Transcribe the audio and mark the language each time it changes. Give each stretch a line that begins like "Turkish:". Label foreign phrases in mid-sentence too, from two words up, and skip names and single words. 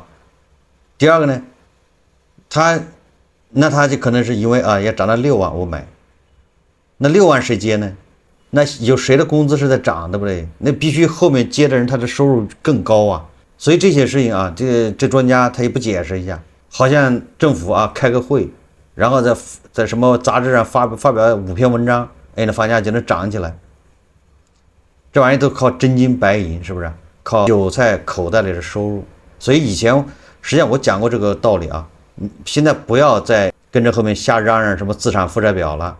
Chinese: 第二個呢，他就可能是因為啊，要漲到6萬我買，那6萬誰接呢？那有誰的工資是在漲，對不對？那必須後面接的人他的收入更高啊。所以這些事情啊，這專家他也不解釋一下，好像政府啊開個會，然後在什麼雜誌上發表5篇文章，哎，那房價就能漲起來。這玩意都靠真金白銀，是不是？靠韭菜口袋裡的收入。所以以前實際上我講過這個道理啊，現在不要再跟着後面瞎嚷嚷什麼資產負債表了。